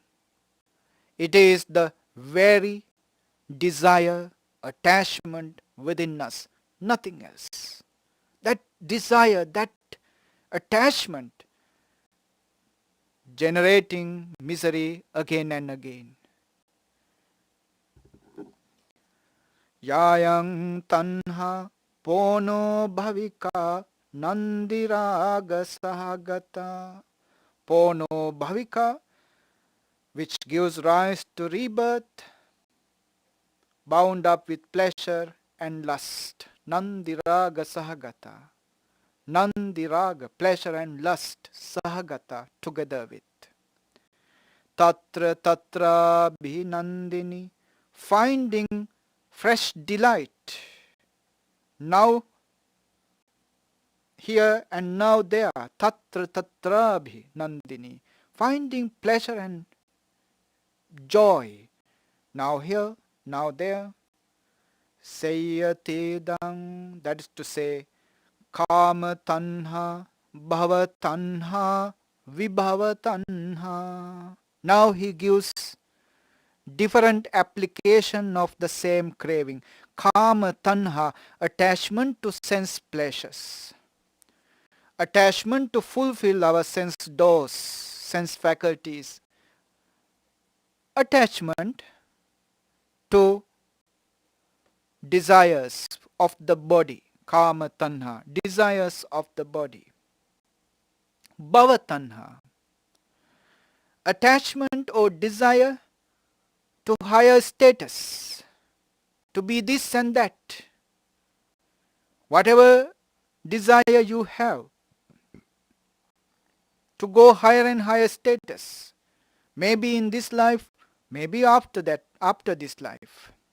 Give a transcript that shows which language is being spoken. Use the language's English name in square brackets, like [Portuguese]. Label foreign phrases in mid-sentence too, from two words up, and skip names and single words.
[English] It is the very desire, attachment within us, nothing else. That desire, that attachment, generating misery again and again. [Pali] Yayang tanha pono bhavika nandiraga sahagata. Pono bhavika, [English] which gives rise to rebirth, bound up with pleasure and lust. [Pali] Nandiraga sahagata. Nandiraga, [English] pleasure and lust, sahagata, together with. [Pali] Tatra tatra bhinandini, [English] finding fresh delight. Now here and now there. [Pali] Tatra tatra bhinandini, [English] finding pleasure and joy. Now here, now there. Sayatedang, that is to say, [Pali] Kama tanha, bhava tanha, vibhava tanha. [English] Now he gives different application of the same craving. [Pali] Kama tanha, [English] attachment to sense pleasures. Attachment to fulfill our sense doors, sense faculties. Attachment to desires of the body. [Pali] Kama tanha, [English] desires of the body. [Pali] Bhava tanha, [English] attachment or desire to higher status, to be this and that. Whatever desire you have, to go higher and higher status, maybe in this life, maybe after that, after this life.